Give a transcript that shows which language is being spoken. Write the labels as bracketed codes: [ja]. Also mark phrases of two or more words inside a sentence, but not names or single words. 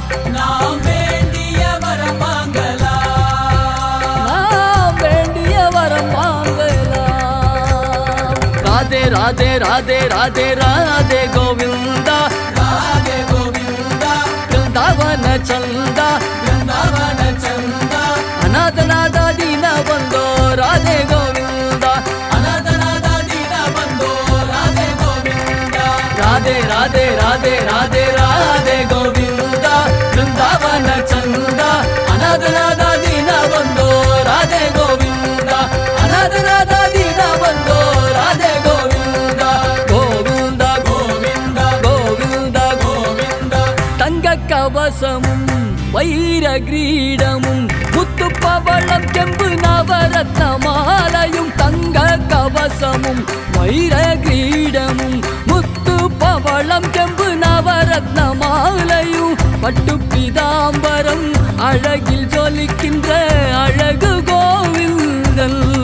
[ta] நாம் வேண்டிய வரம் வாங்கலாம், நாம் வேண்டிய வரம் வாங்கலாம். ராதே ராதே ராதே ராதே ராதே கோவிந்தா, ராதே கோவிந்தா, பிருந்தாவன சந்தா, பிருந்தாவன சந்தா, [kn] அநாதநாத ದೀನ ಬಂದೋ ರಾಧೆ ಗೋವಿಂದ, ಅನಾಥನಾದ ದೀನ ಬಂದೋ ರಾಧೆ ಗೋವಿಂದ, ರಾಧೆ ರಾಧೆ ರಾಧೆ ರಾಧೆ ರಾಧೆ ಗೋವಿಂದ, ಬೃಂದಾವನ ಚಂದ, ಅನಾಥನಾದ ದೀನ ಬಂದೋ ರಾಧೆ ಗೋವಿಂದ, ಅನಾಥನಾದ ದೀನ ಬಂದೋ ರಾಧೆ ಗೋವಿಂದ, ಗೋವಿಂದ ಗೋವಿಂದ ಗೋವಿಂದ ಗೋವಿಂದ. [ta] தங்க கவசமும் வைர கிரீடமும் முத்து பவளம் செம்பு நவரத்ன மாலையும், தங்க கவசமும் வைர கிரீடமும் முத்து பவளம் செம்பு நவரத்ன மாலையும், பட்டு பீதாம்பரம் அழகில் ஜொலிக்கின்ற அழகு கோவிந்தன்,